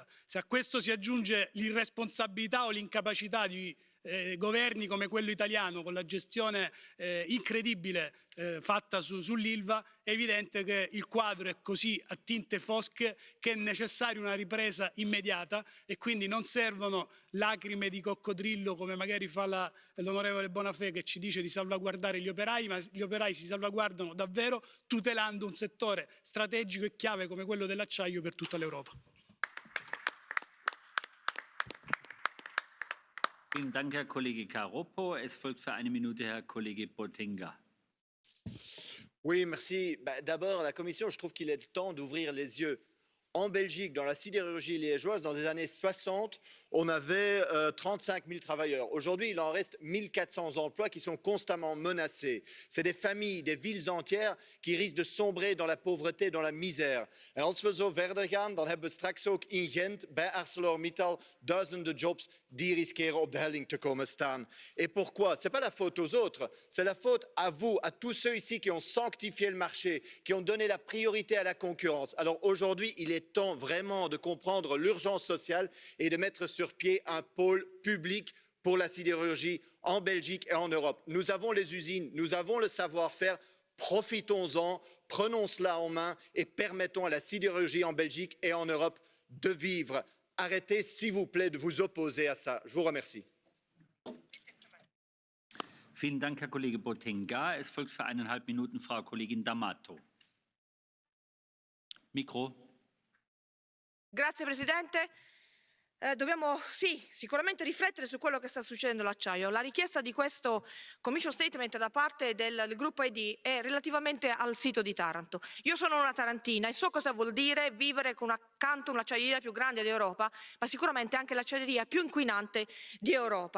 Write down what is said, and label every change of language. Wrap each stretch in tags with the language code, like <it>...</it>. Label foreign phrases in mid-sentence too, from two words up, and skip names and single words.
<it>Se a questo si aggiunge l'irresponsabilità o l'incapacità di governi come quello italiano, con la gestione incredibile fatta sull'Ilva, è evidente che il quadro è così a tinte fosche che è necessaria una ripresa immediata e quindi non servono lacrime di coccodrillo come magari fa l'onorevole Bonafè che ci dice di salvaguardare gli operai, ma gli operai si salvaguardano davvero tutelando un settore strategico e chiave come quello dell'acciaio per tutta l'Europa.</it> <de>Vielen Dank, Herr Kollege Caroppo. Es folgt für eine Minute Herr Kollege Botenga.</de> <fr>Oui, merci. D'abord, la Commission, je trouve qu'il est temps d'ouvrir les yeux. En Belgique, dans la sidérurgie liégeoise, dans les années 60, on avait 35 000 travailleurs. Aujourd'hui, il en reste 1 400 emplois qui sont constamment menacés. C'est des familles, des villes entières qui risquent de sombrer dans la pauvreté, dans la misère.</fr> <nl>En als we zo verder gaan, dan hebben we straks ook in Gent, bij ArcelorMittal, duizenden jobs die riskeren op de helling te komen staan.</nl> <fr>Et pourquoi? Ce n'est pas la faute aux autres, c'est la faute à vous, à tous ceux ici qui ont sanctifié le marché, qui ont donné la priorité à la concurrence. Alors aujourd'hui, il est temps vraiment de comprendre l'urgence sociale et de mettre sur pied un pôle public pour la sidérurgie en Belgique et en Europe. Nous avons les usines, nous avons le savoir-faire, profitons-en, prenons cela en main et permettons à la sidérurgie en Belgique et en Europe de vivre. Arrêtez, s'il vous plaît, de vous opposer à ça. Je vous remercie.</fr> <de>Vielen Dank, Herr Kollege Botenga. Es folgt für 1,5 Minuten Frau Kollegin D'Amato. Mikro.</de> <it>Grazie Presidente. Dobbiamo sicuramente riflettere su quello che sta succedendo all'acciaio. La richiesta di questo</it> <en>Commission Statement</en> <it>da parte del gruppo ID è relativamente al sito di Taranto. Io sono una tarantina e so cosa vuol dire vivere accanto a un'acciaieria più grande d'Europa, ma sicuramente anche l'acciaieria più inquinante di Europa.</it>